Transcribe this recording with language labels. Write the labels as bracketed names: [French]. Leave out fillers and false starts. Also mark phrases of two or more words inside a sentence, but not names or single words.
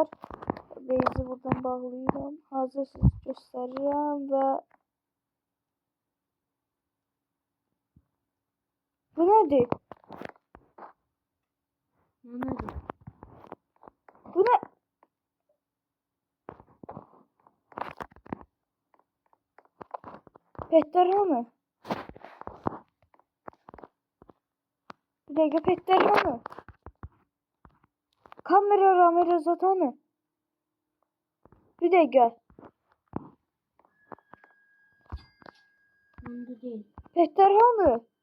[Azerbaijani] Beyzi buradan bağlayıram. Hazırsınız göstərirəm və bu nədir? Bu nə? Petler hanı? [Turkish] Bir dakika, [Azerbaijani] petler hanı? [Turkish] Kamera zaten. Bir dakika. [Azerbaijani] Petler hanı?